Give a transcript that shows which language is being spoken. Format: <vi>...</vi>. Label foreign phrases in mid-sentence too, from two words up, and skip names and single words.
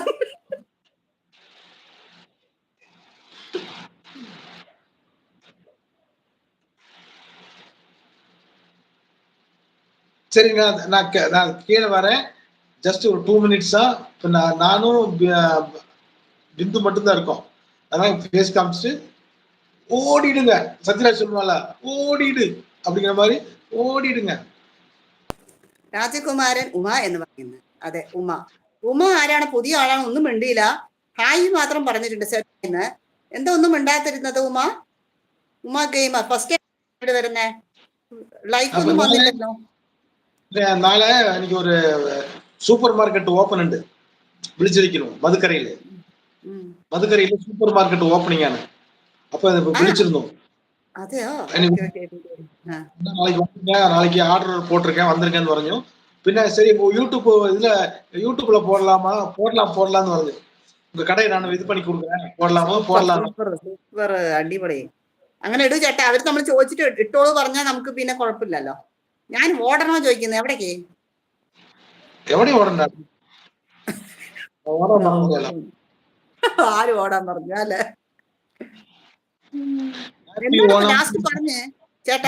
<ta>சரிங்க நான் கீழே வரேன் ஜஸ்ட் ஒரு 2 மினிட்ஸா நானும் பிந்து மட்டும்தான் இருக்கோம். அதனால ஃபேஸ் காமிச்சிட்டு ஓடிடுங்க. சத்யராஜ் சொல்லுவாங்க ஓடிடு அப்படிங்கிற மாதிரி ஓடிடுங்க.</ta> <ml>രാജകുമാരൻ ഉമ എന്ന് പറയുന്നത്. അതെ ഉമ. ഉമ ആരാണ്? പുതിയ ആളാണ്, ഒന്നും മിണ്ടിയില്ല. ഹായ് മാത്രം പറഞ്ഞിട്ടുണ്ട് സെന്ന്. എന്താ ഒന്നും മിണ്ടാത്തിരുന്നത് ഉമ? ഉമ</ml> <en>gamer first</en> <ml>വരുന്നേ ലൈക്ക് ഒന്നും വന്നില്ലല്ലോ. നാളെ എനിക്ക് ഒരു</ml> <en>super market open</en> <ml>ഉണ്ട് വിളിച്ചിരിക്കുന്നു മധുക്കരയില്. മധുക്കരയില്</ml> <en>super market opening</en> <ml>ആണ്. അപ്പൊ വിളിച്ചിരുന്നു.</ml> <ta>நாளைக்கு ஆர்டர் போட்டிருக்கேன் வந்திருக்கேன்னு പറഞ്ഞു. പിന്നെ சரி யூடியூப்ல போடலாம்னு പറഞ്ഞു. உங்க கடையை நான் இது பண்ணி கொடுக்குறேன் போடலாம்.</ta> <ml>സൂപ്പർ അടിപൊളി. അങ്ങനെ ഇടൂ ചേട്ടാ. അവര് നമ്മൾ ചോദിച്ചിട്ട് ഇട്ടോളൂ പറഞ്ഞാൽ നമുക്ക് പിന്നെ കുഴപ്പമില്ലല്ലോ. ഞാൻ ഓടണോ ചോദിക്കുന്നത് എവിടേക്ക് ഓടണ്ട ആര് ഓടാൻ പറഞ്ഞു അല്ലേ? ലാസ്റ്റ് പറഞ്ഞേ ചേട്ടാ.</ml>